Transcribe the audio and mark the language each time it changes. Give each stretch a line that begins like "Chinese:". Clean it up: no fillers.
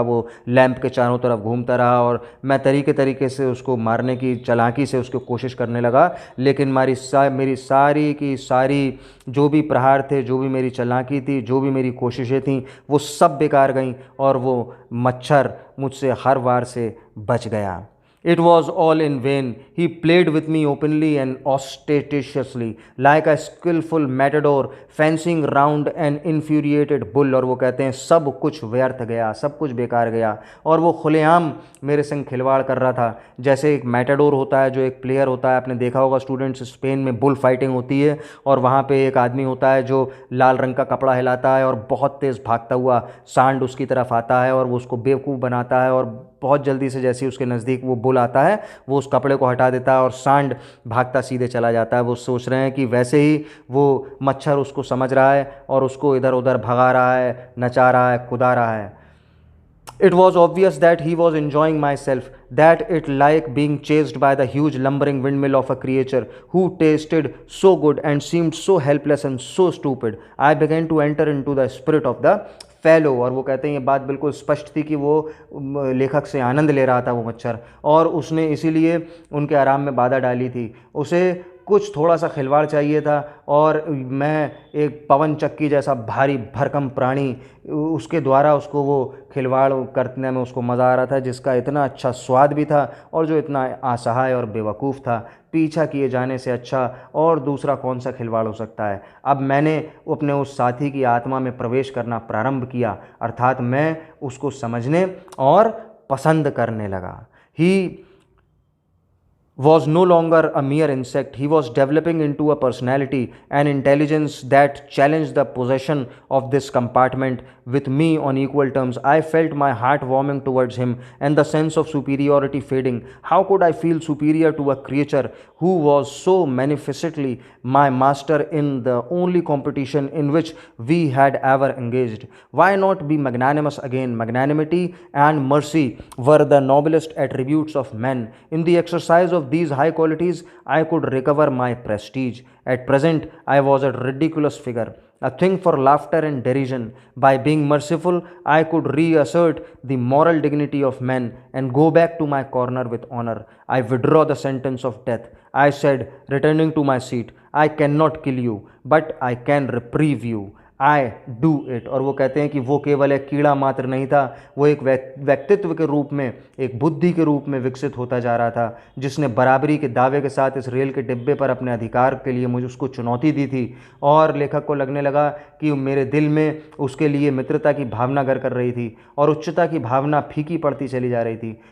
Hindi: वो लैंप के चारों तरफ घूमता रहा और मैं तरीके तरीके से उसको मारने की चालाकी से उसको कोशिश करने लगा। लेकिन मेरी सारी की सारी जो भी प्रहार थे, जो भी मेरी चालाकी थी, जो भी मेरी कोशिशें थीं, वो सब बेकार गईं और वो मच्छर मुझसे हर वार से बच गया।
English: It was all in vain. He played with me openly and ostentatiously, like a skillful matador fencing round an infuriated bull.
Hindi: और वो कहते हैं सब कुछ व्यर्थ गया, सब कुछ बेकार गया और वो खुलेआम मेरे संग खिलवाड़ कर रहा था। जैसे एक मैटाडोर होता है, जो एक प्लेयर होता है, आपने देखा होगा स्टूडेंट्स, स्पेन में बुल फाइटिंग होती है और वहाँ पे एक आदमी होता है जो लाल रंग का कपड़ा हिलाता है और बहुत तेज़ भागता हुआ सांड उसकी तरफ आता है और वो उसको बेवकूफ़ बनाता है और बहुत जल्दी से जैसे ही उसके नज़दीक वो बुल आता है, वो उस कपड़े को हटा देता है और सांड भागता सीधे चला जाता है। वो सोच रहे हैं कि वैसे ही वो मच्छर उसको समझ रहा है और उसको इधर उधर भगा रहा है, नचा रहा है, कुदा रहा है।
English: It was obvious that he was enjoying myself, that it like being chased by the huge lumbering windmill of a creature who tasted so good and seemed so helpless and so stupid. I began to enter into the spirit of the fellow.
Hindi: और वो कहते हैं ये बात बिल्कुल स्पष्ट थी कि वो लेखक से आनंद ले रहा था वो मच्छर, और उसने इसीलिए उनके आराम में बाधा डाली थी। उसे कुछ थोड़ा सा खिलवाड़ चाहिए था और मैं एक पवन चक्की जैसा भारी भरकम प्राणी, उसके द्वारा उसको वो खिलवाड़ करने में उसको मज़ा आ रहा था, जिसका इतना अच्छा स्वाद भी था और जो इतना असहाय और बेवकूफ़ था। पीछा किए जाने से अच्छा और दूसरा कौन सा खिलवाड़ हो सकता है। अब मैंने अपने उस साथी की आत्मा में प्रवेश करना प्रारंभ किया, अर्थात मैं उसको समझने और पसंद करने लगा।
English: He was no longer a mere insect. He was developing into a personality, an intelligence that challenged the possession of this compartment with me on equal terms. I felt my heart warming towards him and the sense of superiority fading. How could I feel superior to a creature who was so manifestly my master in the only competition in which we had ever engaged? Why not be magnanimous again? Magnanimity and mercy were the noblest attributes of men. In the exercise of these high qualities, I could recover my prestige. At present, I was a ridiculous figure, a thing for laughter and derision. By being merciful, I could reassert the moral dignity of men and go back to my corner with honor. I withdraw the sentence of death, I said, returning to my seat. I cannot kill you, but I can reprieve you. I do it.
Hindi: और वो कहते हैं कि वो केवल एक कीड़ा मात्र नहीं था, वो एक व्यक्तित्व के रूप में, एक बुद्धि के रूप में विकसित होता जा रहा था, जिसने बराबरी के दावे के साथ इस रेल के डिब्बे पर अपने अधिकार के लिए मुझे उसको चुनौती दी थी। और लेखक को लगने लगा कि मेरे दिल में उसके लिए मित्रता की भावना घर कर रही थी और उच्चता की भावना फीकी पड़ती चली जा रही थी।